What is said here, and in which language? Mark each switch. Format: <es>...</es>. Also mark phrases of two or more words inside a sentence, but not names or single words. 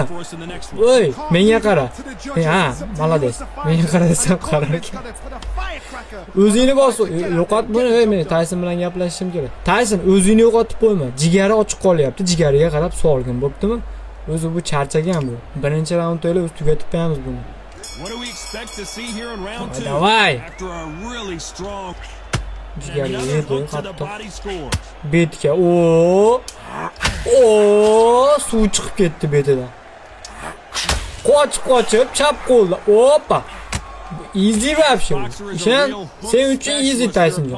<uz>Voy, menga qara. Ha, malades. Menga qara desam qarar ekan. O'zingni bos. Yo'qot buni. Men Tayson bilan gaplashishim kerak. Tayson, o'zingni yo'qotib qo'yma. Jigari ochiq qolyapti. Jigariga qarab solgin, bo'ptimi? O'zi bu charchagan bu. Birinchi raund o'ylab o'z tugatib qo'yamiz buni.</uz> <en>What do we expect to see here in round 2?</en> <ru>Davay.</ru> <en>After a really strong</en> <uz>Jigarga yedi, hatto. Betga. Suv chiqib ketdi betidan. Qochib chap qo'lda. Hoppa.</uz> <en>Easy вообще.</en> <uz>Sen uchun easy Taysonjon.</uz>